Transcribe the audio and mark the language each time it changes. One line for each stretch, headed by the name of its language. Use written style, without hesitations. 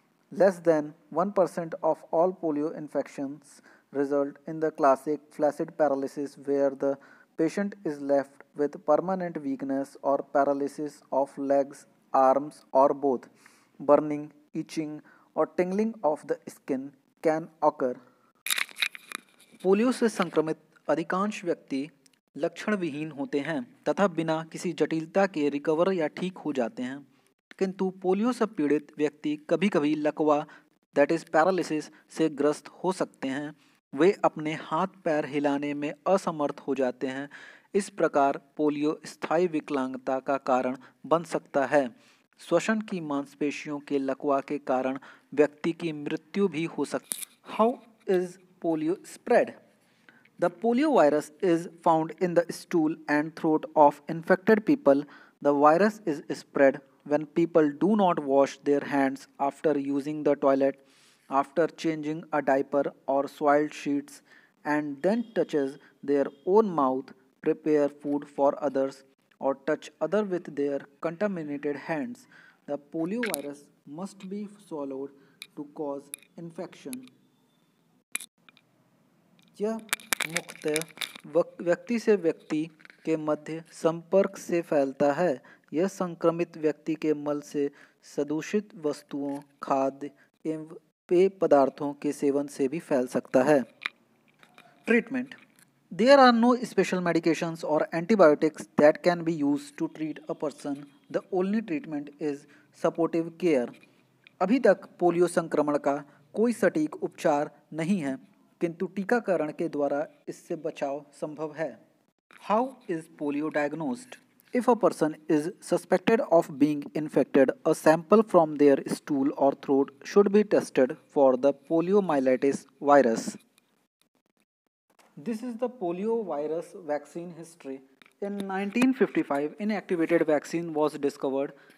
English: Less than 1% of all polio infections result in the classic flaccid paralysis, where the patient is left with permanent weakness or paralysis of legs, arms, or both. Burning, itching, or tingling of the skin can occur.
Hindi: Polio से संक्रमित अधिकांश व्यक्ति लक्षण विहीन होते हैं तथा बिना किसी जटिलता के रिकवर या ठीक हो जाते हैं, किंतु पोलियो से पीड़ित व्यक्ति कभी कभी लकवा
English: that is paralysis
Hindi: से ग्रस्त हो सकते हैं. वे अपने हाथ पैर हिलाने में असमर्थ हो जाते हैं. इस प्रकार पोलियो स्थायी विकलांगता का कारण बन सकता है. श्वसन की मांसपेशियों के लकवा के कारण व्यक्ति की मृत्यु भी हो सकती है.
English: How is polio spread? The polio virus is found in the stool and throat of infected people. The virus is spread when people do not wash their hands after using the toilet, after changing a diaper or soiled sheets and then touches their own mouth, prepare food for others, or touch other with their contaminated hands, the polio virus must be swallowed to cause infection.
Hindi: यह मुख्यतः व्यक्ति से व्यक्ति के मध्य संपर्क से फैलता है। यह संक्रमित व्यक्ति के मल से सदूषित वस्तुओं, खाद्य एवं पेय पदार्थों के सेवन से भी फैल सकता है।
English: Treatment: There are no special medications or antibiotics that can be used to treat a person. The only treatment is supportive care.
Hindi: अभी तक पोलियो संक्रमण का कोई सटीक उपचार नहीं है, किंतु टीकाकरण के द्वारा इससे बचाव संभव है।
English: How is polio diagnosed? If a person is suspected of being infected, a sample from their stool or throat should be tested for the poliomyelitis virus. This is the polio virus vaccine history. In 1955, inactivated vaccine was discovered.